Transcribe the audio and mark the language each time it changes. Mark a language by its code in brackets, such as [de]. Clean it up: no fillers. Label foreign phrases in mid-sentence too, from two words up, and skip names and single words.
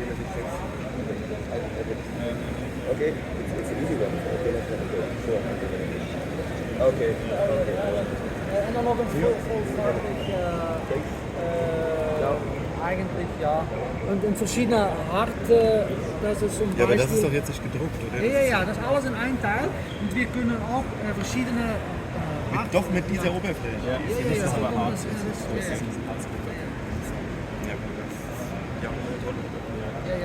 [en] Okay, it's an easy one. Okay, let's have a go. Sure. Okay. [nl] En dan nog een veelvoudig, [de] eigentlich ja, und in verschiedene Harte, das ist zum Ja, aber Beispiel... das ist doch jetzt nicht gedruckt, oder? Ja, das ist alles in einem Teil und wir können auch verschiedene Doch mit dieser Oberfläche. Ja, Das ist aber hart. das ist ja.